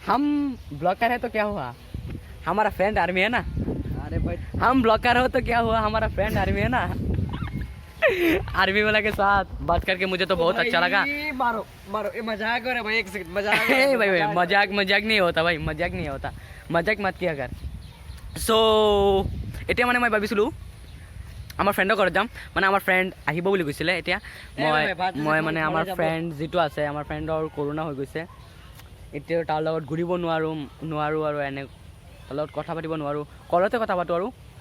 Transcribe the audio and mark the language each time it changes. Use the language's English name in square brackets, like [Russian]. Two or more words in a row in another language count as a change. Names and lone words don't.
[Hindi] हम ब्लॉकर है तो क्या हुआ, हमारा फ्रेंड आर्मी है ना। अरे भाई हम ब्लॉकर हो तो क्या हुआ, हमारा फ्रेंड आर्मी है ना। आर्मी वाला के साथ बात करके मुझे तो बहुत अच्छा लगा। मारो मारो, ये मजाक हो रहा है भाई, एक सेकंड मजाक हो रहा ए है, भाई भाई मजाक मजाक नहीं होता भाई, মজাক नहीं होता, মজাক मत किया कर। [Assamese] সো এতিয়া মানে মই ভাবিছিলোঁ আমাৰ ফ্ৰেণ্ডৰ ঘৰত যাম, মানে আমাৰ ফ্ৰেণ্ড আহিব বুলি কৈছিলে। এতিয়া মই মানে আমাৰ ফ্ৰেণ্ড যিটো আছে, আমাৰ ফ্ৰেণ্ডৰ কৰোণা হৈ গৈছে, এতিয়া তাৰ লগত ঘূৰিব নোৱাৰোঁ আৰু এনে তাৰ লগত কথা পাতিব নোৱাৰোঁ, কলতে কথা পাতোঁ আৰু।